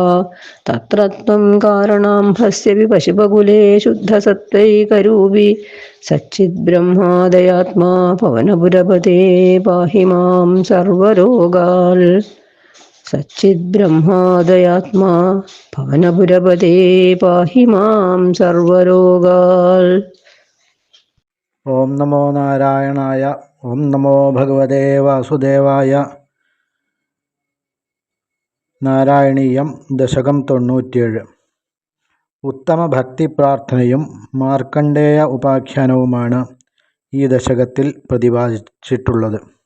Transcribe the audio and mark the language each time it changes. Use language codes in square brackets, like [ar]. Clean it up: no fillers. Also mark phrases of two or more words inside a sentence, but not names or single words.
[sa] तत्र त्वं कारणाम्भस्यपि पशुपकुले शुद्धसत्त्वैकरूपी सच्चिद्ब्रह्मादयात्मा पवनपुरपते पाहि मां सर्वरोगाल्. सच्चिद्ब्रह्मादयात्मा पवनपुरपते पाहि मां सर्वरोगाल्. ഓം നമോ നാരായണായ. ഓം നമോ ഭഗവതേ വാസുദേവായ. [ml] നാരായണീയം ദശകം 97. ഉത്തമ ഭക്തി പ്രാർത്ഥനയും മാർക്കണ്ഡേയ ഉപാഖ്യാനവുമാണ് ഈ ദശകത്തിൽ പ്രതിപാദിച്ചിട്ടുള്ളത്.